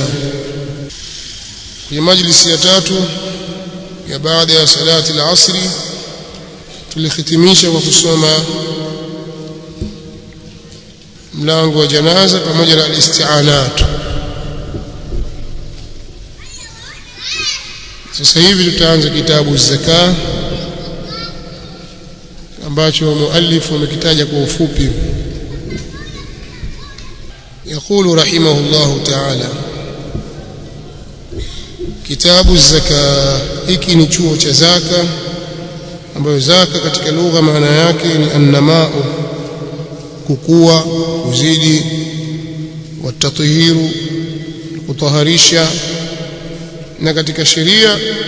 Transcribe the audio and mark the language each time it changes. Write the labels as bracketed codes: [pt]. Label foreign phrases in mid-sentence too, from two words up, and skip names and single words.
[sw] Kwenye majlisi ya 3 ya baada ya [ar] صلاة العصر [sw] tulihitimisha kwa kusoma mlango wa janaza pamoja na al-isti'anat. Sasa hivi tutaanza kitabu zaka ambacho muallif amekitaja kwa ufupi. [ar] يقول رحمه الله تعالى: [sw] kitabu zaka. Hiki ni chuo cha zaka, ambayo zaka katika lugha maana yake ni annamau, kukua, kuzidi, watathiru, kutaharisha, na katika sheria